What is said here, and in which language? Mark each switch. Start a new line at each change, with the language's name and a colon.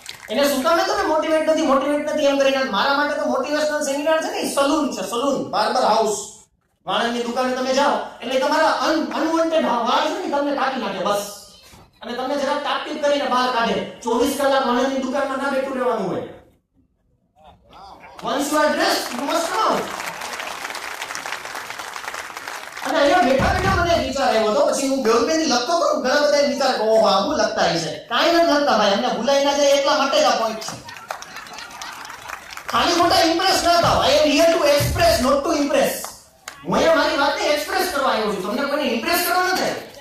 Gujarati: એને શું કામે તમે મોટિવેટ નથી એમ કરીને. મારા માટે તો મોટિવેશનલ સેમિનાર છે ને સલૂન છે, સલૂન, બાર્બર હાઉસ. વાળની દુકાને તમે જાઓ એટલે તમારા અનવોન્ટેડ વાળ છે ને તમને કાઢી નાખે બસ, અને તમને જરા તાકતીક કરીને બહાર કાઢે. 24 કલાક વાળની દુકાનમાં ના બેઠું રહેવાનું હોય.
English: Once you are dressed, you must come out.
Gujarati: અને અહીંયા બેઠા મને વિચાર આવ્યો તો પછી હું ગવર્મેન્ટની લખતો તો ઘણા બધા વિચાર કે ઓહો આવું લખતા હશે. કાંઈ નથી લખતા ભાઈ, અમને ભૂલાઈ ના જાય એટલા માટે જ આ પોઈન્ટ છે. ખાલી ખોટા ઇમ્પ્રેસ ન થાવ.
English: I am here to express, not to impress.
Gujarati: હું અહીંયા મારી વાતને એક્સપ્રેસ કરવા આવ્યો છું, તમને કોઈને ઇમ્પ્રેસ કરવા નથી.